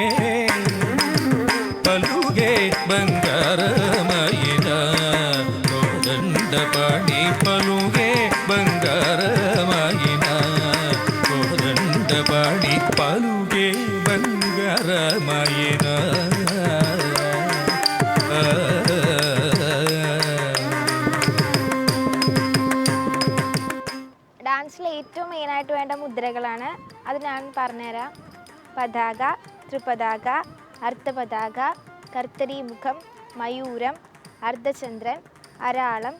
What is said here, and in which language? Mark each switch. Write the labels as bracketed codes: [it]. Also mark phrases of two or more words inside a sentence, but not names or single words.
[te] పలుకే బంగారమయిన కోదండ పాడి పలుకే బంగారమయిన కోదండ పాడి పలుకే బంగారమయిన [ml] ഡാൻസിൽ ഏറ്റവും മെയിനായിട്ട് വേണ്ട മുദ്രകളാണ്. അത് ഞാൻ പറഞ്ഞുതരാം. പതാക, ത്രിപതാക, അർദ്ധപതാക, കർത്തരീമുഖം, മയൂരം, അർദ്ധചന്ദ്രൻ, അരാളം,